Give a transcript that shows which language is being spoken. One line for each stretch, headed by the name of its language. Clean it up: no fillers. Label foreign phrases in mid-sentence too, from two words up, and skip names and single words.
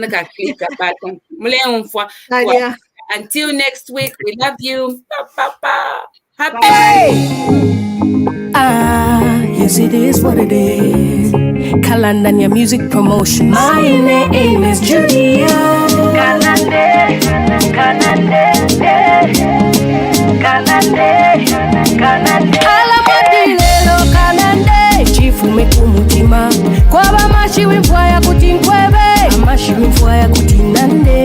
English: Until next week, we love you. Happy. Yes, it is what it is. Kalandania Music Promotion. My name is Julia.
Bemba: Kalande, Kalande, Kalande, Kalande. Alamadilelo Kalande. Chifu mekumutima. Kwaba mashi wimfwaya kutinkwebe. Amashi wimfwaya kutinande.